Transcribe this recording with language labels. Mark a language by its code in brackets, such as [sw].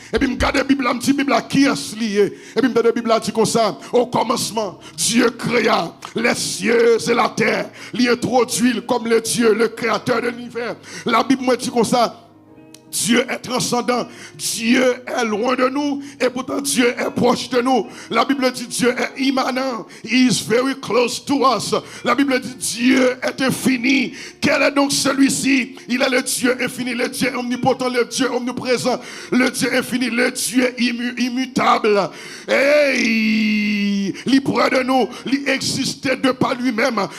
[fr] Et puis, je regarde la Bible, je Bible qui est lié. Et puis, je la Bible dit comme ça. Au commencement, Dieu créa les cieux et la terre. Il introduit comme le Dieu, le créateur de l'univers. La Bible me dit comme ça. Dieu est transcendant, Dieu est loin de nous et pourtant Dieu est proche de nous. La Bible dit Dieu est immanent, [en] He is very close to us. [fr] La Bible dit Dieu est infini. Quel est donc celui-ci? Il est le Dieu infini, le Dieu omnipotent, le Dieu omniprésent, le Dieu infini, le Dieu immutable. Hey, il est près de nous, il existait de par lui-même.